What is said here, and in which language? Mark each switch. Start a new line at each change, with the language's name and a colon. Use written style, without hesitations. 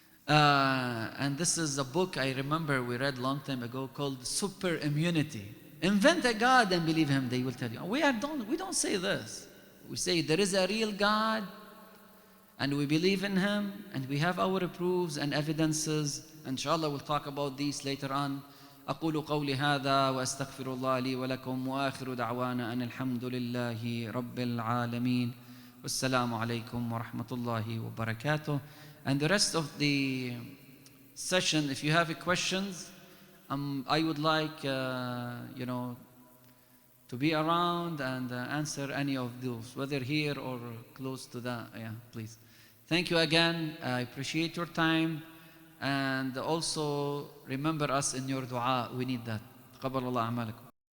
English: And this is a book I remember we read a long time ago called Super Immunity. Invent a God and believe Him, they will tell you. We don't say this. We say there is a real God and we believe in Him and we have our proofs and evidences. Inshallah, we'll talk about these later on.
Arabic: أقول قولي هذا وأستغفر الله لي ولكم وآخر دعوانا أن الحمد لله رب العالمين والسلام عليكم ورحمة الله وبركاته.
English: And the rest of the session, if you have questions, I would like, to be around and answer any of those, whether here or close to that. Yeah, please. Thank you again. I appreciate your time. And also remember us in your dua. We need that.
Arabic: تقبل الله أعمالكم.